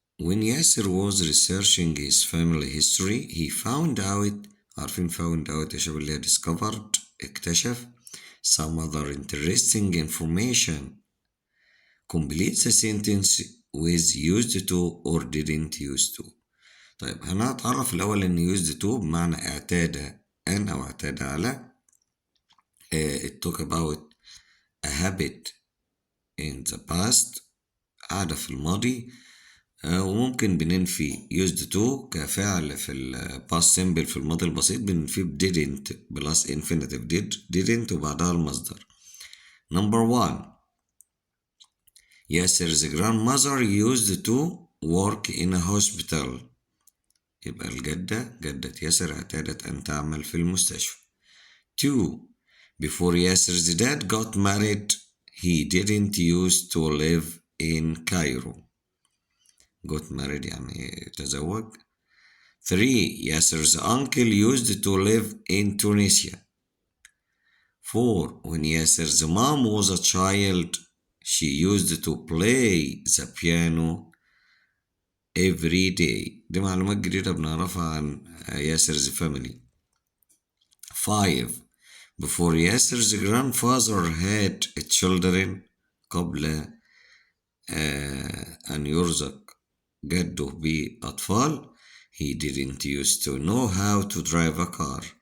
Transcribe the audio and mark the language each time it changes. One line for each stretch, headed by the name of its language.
English: When Yasser was researching his family history he found out.
Arabic: عارفين found out يا شباب اللي هي discovered اكتشف
English: some other interesting information. Complete the sentence with used to or didn't used to.
Arabic: طيب هنتعرف الأول إن used to بمعنى اعتاد أن أو اعتاد على.
English: It talk about a habit in the past
Arabic: عادة في الماضي. وممكن بننفي used to كفعل في ال past simple في الماضي البسيط بننفي didn't plus infinitive didn't وبعدها المصدر.
English: Number 1. Yasser's grandmother used to work in a hospital.
Arabic: يبقى جدة ياسر اعتادت أن تعمل في المستشفى. 2.
English: Before Yasser's dad got married, he didn't used to live in Cairo. Got married
Arabic: يعني تزوج. 3.
English: Yasser's uncle used to live in Tunisia. 4. When Yasser's mom was a child, she used to play the piano every day.
Arabic: دي معلومات جديدة بنعرفها عن Yasser's family. 5.
English: Before Yasser's grandfather had children,
Arabic: قبل أن يرزق جده بأطفال,
English: he didn't used to know how to drive a car.